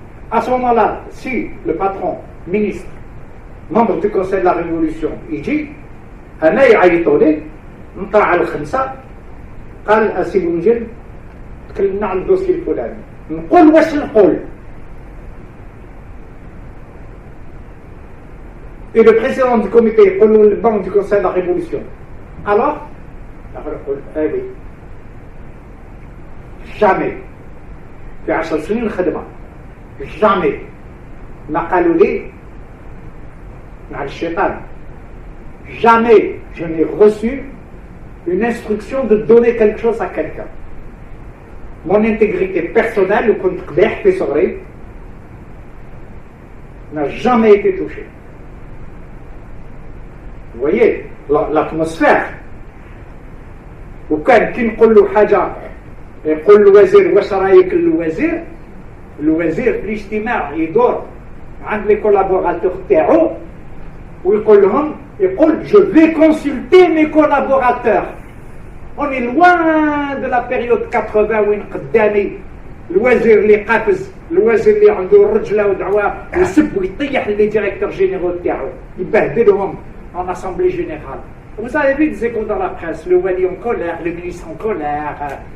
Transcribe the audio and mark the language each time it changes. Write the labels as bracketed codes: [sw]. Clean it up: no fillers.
[fr] À ce moment-là, si le patron, ministre, membre du Conseil de la Révolution, il dit [ar] أنا يعيطوا لي نطلع على الخمسة قال أسي بونجل تكلمنا على الدوسي الفلاني نقول واش نقول. [fr] Et le président du comité, le membre du Conseil de la Révolution. Alors, eh oui, jamais, [ar] في 10 سنين خدمة, [fr] jamais [ar] ما قالوا لي مع الشيطان, [fr] jamais je n'ai reçu une instruction de donner quelque chose à quelqu'un. Mon intégrité personnelle, ou [ar] كنت قبيح في صغري, [fr] n'a jamais été touchée. Vous voyez l'atmosphère. [ar] وكان كي نقول له حاجه يقول الوزير واش رايك الوزير في الاجتماع يدور عند لي كولابوراتور تاعو ويقول لهم [fr] je vais consulter mes collaborateurs. On est loin de la période 80 [ar] وين قدامي الوزير اللي قافز الوزير اللي عنده الرجله ودعوه يسب ويطيح لي ديريكتور جينيرو تاعو يبهدلهم [fr] en assemblée générale. Vous avez vu des échos dans la presse, le Wali en colère, le ministre en colère.